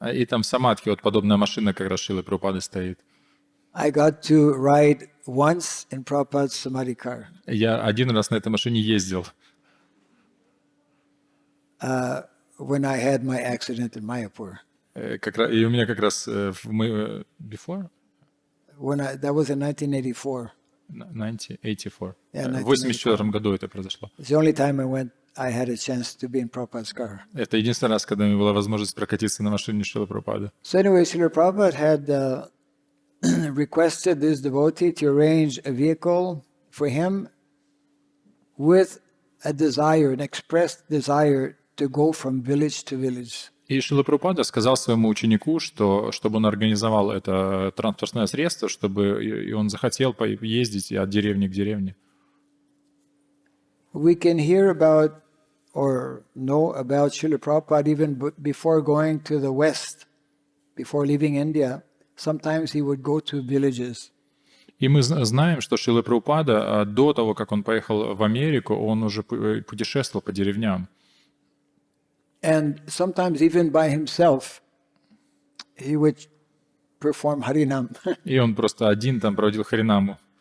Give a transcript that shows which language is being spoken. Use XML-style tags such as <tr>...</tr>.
<ru>И там в Самадхи вот подобная машина как раз Шрилы Прабхупады стоит.</ru> <en>I got to ride once in Prabhupada's Samadhi car.</en> <ru>Я один раз на этой машине ездил.</ru> <en>When I had my accident in Mayapur.</en> <ru>И у меня как раз</ru> <en>before? That was in 1984.</en> <ru>1984.</ru> <en>Yeah,</en> <ru>В 1984 году это произошло.</ru> <en>It's the only time I had a chance to be in Prabhupada's car.</en> <ru>Это единственный раз, когда у меня была возможность прокатиться на машине Шрилы Прабхупады.</ru> <en>So anyway, Srila Prabhupada had requested this devotee to arrange a vehicle for him with a desire, an expressed desire to go from village to village.</en> <ru>И Шрила Прабхупада сказал своему ученику, что чтобы он организовал это транспортное средство, чтобы и он захотел ездить от деревни к деревне.</ru> <en>We can hear about or know about Srila Prabhupada even before going to the West, before leaving India. Sometimes he would go to villages.</en> <ru>И мы знаем, что Шрила Прабхупада до того, как он поехал в Америку, он уже путешествовал по деревням.</ru> <en>And sometimes even by himself, he would perform Harinam.</en> <ru>И он просто один там проводил Харинаму.</ru>